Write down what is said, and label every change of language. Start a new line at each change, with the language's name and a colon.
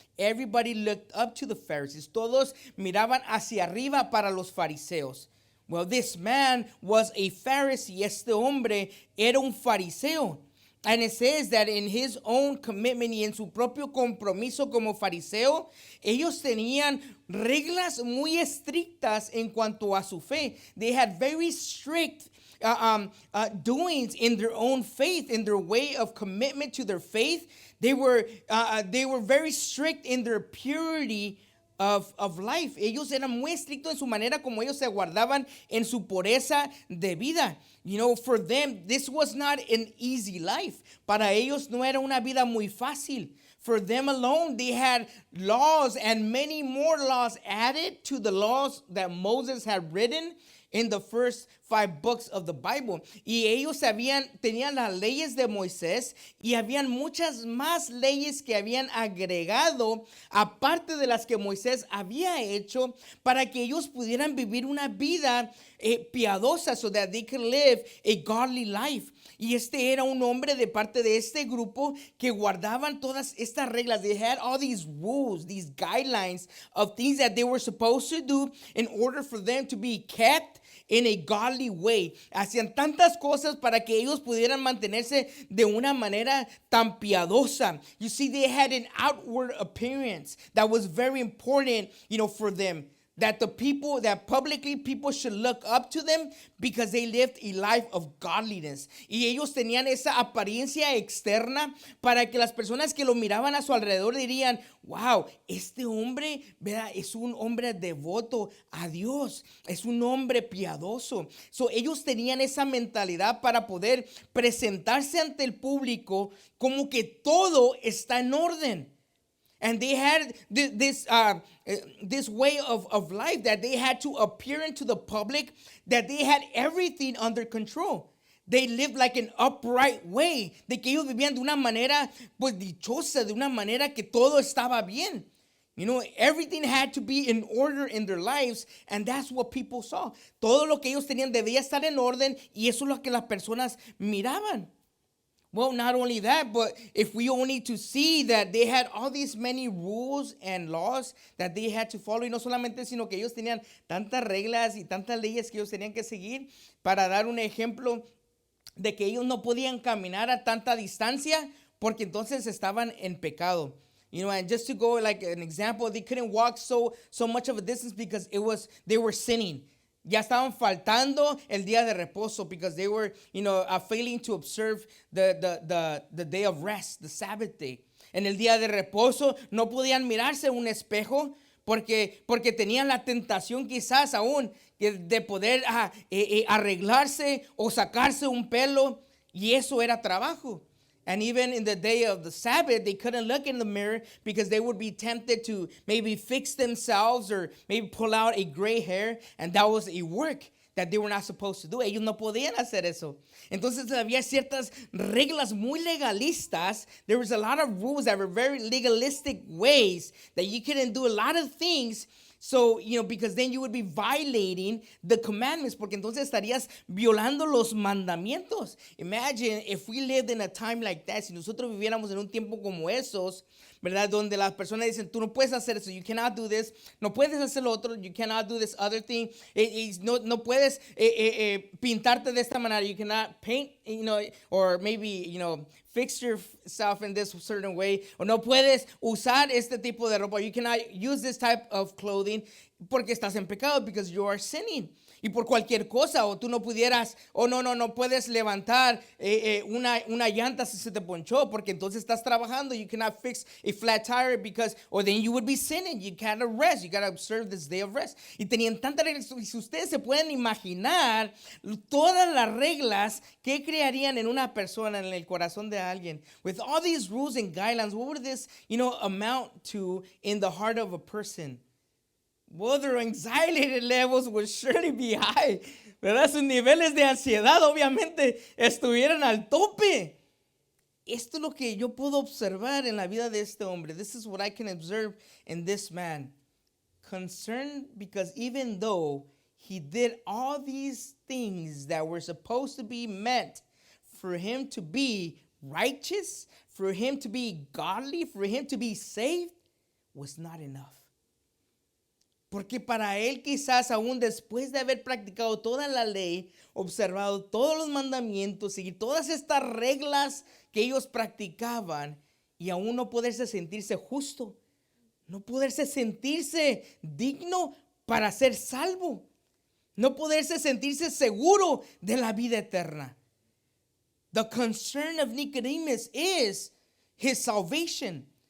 English: Everybody looked up to the Pharisees.
Spanish: Todos miraban hacia arriba para los fariseos.
English: Well, this man was a Pharisee.
Spanish: Este hombre era un fariseo.
English: And it says that in his own commitment
Spanish: y en su propio compromiso como fariseo, ellos tenían reglas muy estrictas en cuanto a su fe.
English: They had very strict doings in their own faith, in their way of commitment to their faith. They were very strict in their purity of life.
Spanish: Ellos eran muy estrictos en su manera como ellos se guardaban en su pureza de vida.
English: You know, for them, this was not an easy life.
Spanish: Para ellos no era una vida muy fácil.
English: For them alone, they had laws and many more laws added to the laws that Moses had written in the first 5 books of the Bible.
Spanish: Y ellos tenían las leyes de Moisés y habían muchas más leyes que habían agregado aparte de las que Moisés había hecho para que ellos pudieran vivir una vida piadosa,
English: so that they could live a godly life.
Spanish: Y este era un hombre de parte de este grupo que guardaban todas estas reglas.
English: They had all these rules, these guidelines of things that they were supposed to do in order for them to be kept in a godly way.
Spanish: Hacían tantas cosas para que ellos pudieran mantenerse de una manera tan piadosa.
English: You see, they had an outward appearance that was very important, you know, for them. That publicly people should look up to them because they lived a life of godliness.
Spanish: Y ellos tenían esa apariencia externa para que las personas que lo miraban a su alrededor dirían, wow, este hombre, ¿verdad? Es un hombre devoto a Dios. Es un hombre piadoso. So, ellos tenían esa mentalidad para poder presentarse ante el público como que todo está en orden.
English: And they had this way of life that they had to appear into the public, that they had everything under control. They lived like an upright way,
Spanish: de que ellos vivían de una manera pues dichosa, de una manera que todo estaba bien.
English: You know, everything had to be in order in their lives, and that's what people saw.
Spanish: Todo lo que ellos tenían debía estar en orden, y eso es lo que las personas miraban.
English: Well, not only that, but if we only to see that they had all these many rules and laws that they had to follow,
Spanish: y no solamente, sino que ellos tenían tantas reglas y tantas leyes que ellos tenían que seguir, para dar un ejemplo de que ellos no podían caminar a tanta distancia porque entonces estaban en pecado.
English: You know, and just to go like an example, they couldn't walk so much of a distance because they were sinning.
Spanish: Ya estaban faltando el día de reposo
English: because they were, you know, failing to observe the day of rest, the Sabbath day.
Spanish: En el día de reposo no podían mirarse en un espejo porque tenían la tentación quizás aún de poder arreglarse o sacarse un pelo, y eso era trabajo.
English: And even in the day of the Sabbath, they couldn't look in the mirror because they would be tempted to maybe fix themselves or maybe pull out a gray hair. And that was a work that they were not supposed to do.
Spanish: Ellos no podían hacer eso. Entonces había ciertas reglas muy legalistas.
English: There was a lot of rules that were very legalistic ways that you couldn't do a lot of things. So, you know, because then you would be violating the commandments,
Spanish: porque entonces estarías violando los mandamientos.
English: Imagine if we lived in a time like that,
Spanish: si nosotros viviéramos en un tiempo como esos, ¿verdad? Donde las personas dicen, tú no puedes hacer eso,
English: you cannot do this,
Spanish: no puedes hacer lo otro,
English: you cannot do this other thing,
Spanish: no puedes pintarte de esta manera,
English: you cannot paint, you know, or maybe, you know, fix yourself in this certain way,
Spanish: o no puedes usar este tipo de ropa,
English: you cannot use this type of clothing
Spanish: porque estás en pecado,
English: because you are sinning.
Spanish: Y por cualquier cosa, o tú no pudieras, o no puedes levantar una llanta si se te ponchó, porque entonces estás trabajando.
English: You cannot fix a flat tire because, or then you would be sinning. You gotta rest. You gotta observe this day of rest.
Spanish: Y tenían tantas reglas. Y si ustedes se pueden imaginar todas las reglas que crearían en una persona, en el corazón de alguien,
English: with all these rules and guidelines, what would this, you know, amount to in the heart of a person? Well, their anxiety levels would surely be high. ¿verdad?
Spanish: Sus niveles de ansiedad obviamente estuvieran al tope. Esto es lo que yo puedo observar en la vida de este hombre.
English: This is what I can observe in this man. Concerned because even though he did all these things that were supposed to be meant for him to be righteous, for him to be godly, for him to be saved, was not enough.
Spanish: Porque para él quizás aún después de haber practicado toda la ley, observado todos los mandamientos, seguir todas estas reglas que ellos practicaban y aún no poderse sentirse justo, no poderse sentirse digno para ser salvo, no poderse sentirse seguro de la vida eterna.
English: The concern of Nicodemus is his salvation.